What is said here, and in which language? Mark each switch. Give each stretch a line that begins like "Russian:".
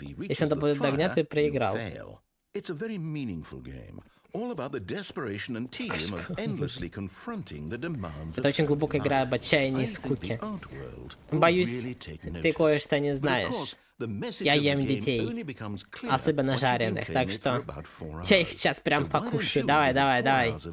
Russian: Если он будет догнать, ты проиграл.
English: It's a very meaningful game. All about the desperation and tedium of endlessly confronting the demands.
Russian: Это очень глубокая игра об отчаянии и скуке. Боюсь, ты кое-что не знаешь. Я ем детей, особенно жареных, так что я их сейчас прям покушаю. Давай.